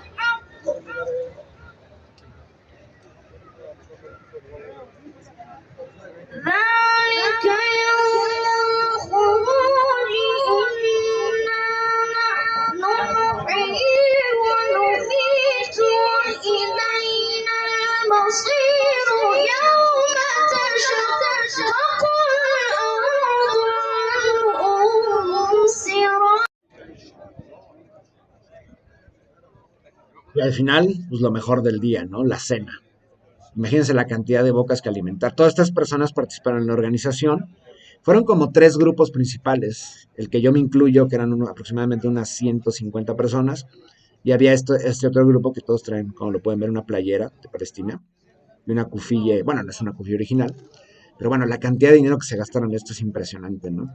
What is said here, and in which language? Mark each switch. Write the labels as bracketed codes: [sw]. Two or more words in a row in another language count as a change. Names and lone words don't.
[ar] ذلك يوم الخروج إنا نحن نحيي ونميت وإلينا المصير يوم تشقق الأرض عنهم سراعا. [es] Y al final, pues lo mejor del día, ¿no? La cena. Imagínense la cantidad de bocas que alimentar. Todas estas personas participaron en la organización. Fueron como 3 grupos principales, el que yo me incluyo, que eran aproximadamente unas 150 personas, y había este otro grupo que todos traen, como lo pueden ver, una playera de Palestina, y una cufilla, bueno, no es una cufilla original, pero bueno, la cantidad de dinero que se gastaron en esto es impresionante, ¿no?